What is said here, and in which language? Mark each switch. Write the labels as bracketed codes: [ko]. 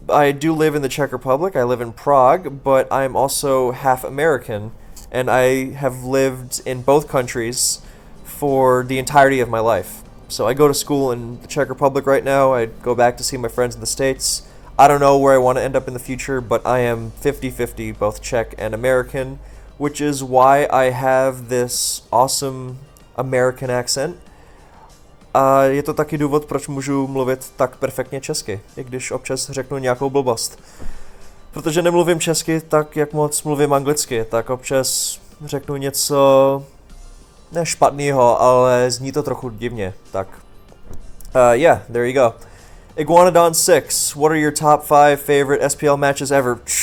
[en] I do live in the Czech Republic. I live in Prague, but I'm also half American, and I have lived in both countries for the entirety of my life. So I go to school in the Czech Republic right now. I go back to see my friends in the States. I don't know where I want to end up in the future, but I am 50-50, both Czech and American, which is why I have this awesome American accent. [cs] A je to taky důvod, proč můžu mluvit tak perfektně česky, i když občas řeknu nějakou blbost. Protože nemluvím česky tak, jak moc mluvím anglicky, tak občas řeknu něco ne špatného, ale zní to trochu divně, tak. [en] Yeah, there you go. Iguanodon 6, what are your top 5 favorite SPL matches ever?